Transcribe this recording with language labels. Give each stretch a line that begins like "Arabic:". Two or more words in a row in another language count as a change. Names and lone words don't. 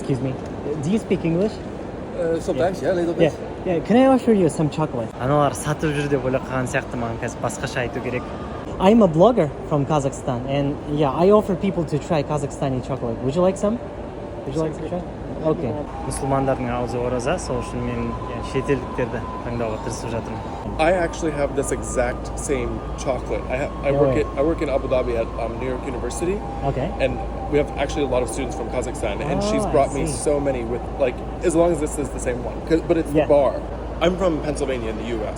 English: Excuse me. Do you speak English? Sometimes, yeah, a little bit. Yeah. Can I offer you some chocolate?
Kazakh: Аналар сатып жүр деп ойлап қалған сияқты, маған қазір басқаша айту керек.
English: I'm a blogger from Kazakhstan, and yeah, I offer people to try Kazakhstani chocolate. Would you like some? Would you like to try? Okay.
Kazakh: Мұсылмандардың ауызы ораза, сол үшін мен шетелдіктерді таңдауға тырысып жатырмын.
English: I actually have this exact same chocolate. I work in Abu Dhabi at New York University. Okay. And we have actually a lot of students from Kazakhstan, and she's brought me so many with like as long as this is the same one, but it's the bar. I'm from Pennsylvania in the U.S.